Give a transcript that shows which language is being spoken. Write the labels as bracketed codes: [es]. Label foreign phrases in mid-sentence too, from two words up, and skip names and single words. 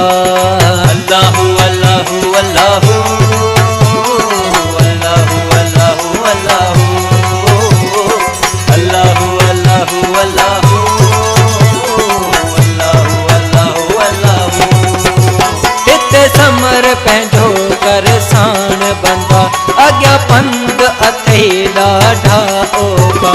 [ar] الله الله الله الله الله الله الله الله الله الله الله. [sd] हिते समर पंहिंजो कर साण बंदा, अॻियां पंध अथई ॾाढा ओखा।